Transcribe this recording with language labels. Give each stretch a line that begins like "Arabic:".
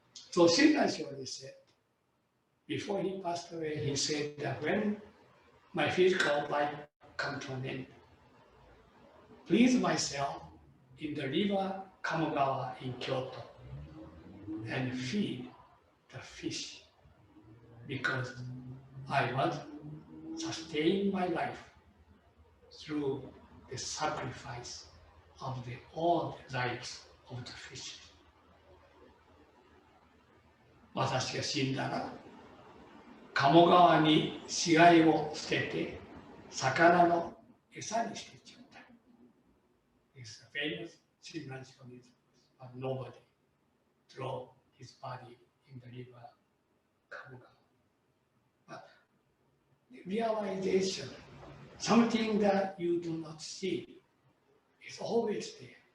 English: So Shinran Shoji said, before he passed away, he said that when my physical life comes to an end, please myself in the river Kamogawa in Kyoto and feed the fish, because I was sustaining my life through the sacrifice of all the lives of the fish.
Japanese: 私が死んだら、鴨川に死骸を捨てて、魚の餌にしてちょうだい。
English: is a famous Shinran-shonist, but nobody throw his body in the river Kabuga. But the realization, something that you do not see, is always there.